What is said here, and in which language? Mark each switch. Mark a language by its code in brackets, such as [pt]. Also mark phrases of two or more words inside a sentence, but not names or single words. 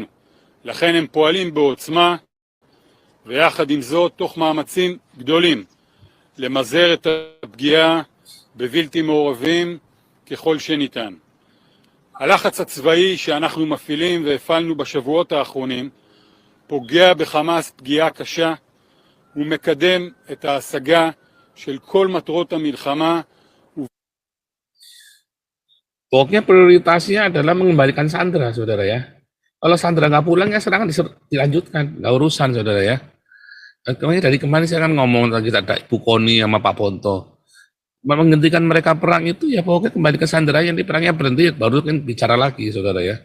[he] לכן הם פועלים בעוצמה, ויחד עם זאת תוך מאמצים גדולים למזער את הפגיעה בבלתי מעורבים ככל שניתן. הלחץ הצבאי שאנחנו מפעילים והפעלנו בשבועות האחרונים פוגע בחמאס פגיעה קשה ומקדם את ההשגה של כל מטרות המלחמה. [id] Pokoknya prioritasnya adalah mengembalikan Sandra, saudara ya. Kalau Sandra nggak pulang ya serangan dilanjutkan, nggak urusan, saudara ya. Dari kemarin saya kan ngomong lagi ada Ibu Koni sama Pak Ponto. Menghentikan mereka perang itu ya pokoknya kembali ke Sandra, yang di perangnya berhenti, baru kan bicara lagi, saudara ya.